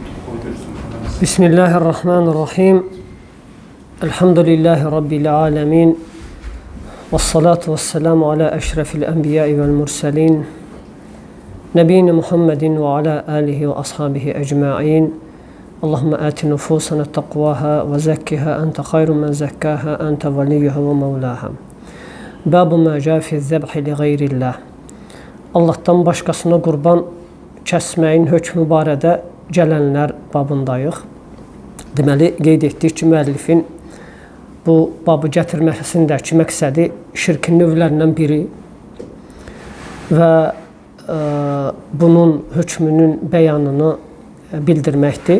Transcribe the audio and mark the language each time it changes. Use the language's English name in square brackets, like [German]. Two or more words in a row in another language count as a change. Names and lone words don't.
[Arabic] بسم الله الرحمن الرحيم. الحمد لله رب العالمين. والصلاة والسلام على أشرف الأنبياء والمرسلين. نبينا محمد وعلى آله وأصحابه أجمعين. اللهم آت نفوسنا تقواها وزكها أنت خير من زكاها أنت وليها ومولاها. باب ما جاء في ذبح لغير الله. [Turkish] Allah'tan başkasına [Azerbaijani] qurban kəsməyin hökmü barədə gələnlər babındayıq. Deməli, qeyd etdik ki, müəllifin bu babı gətirməsindəki məqsədi şirkin növlərindən biri və bunun hökmünün bəyanını bildirməkdir.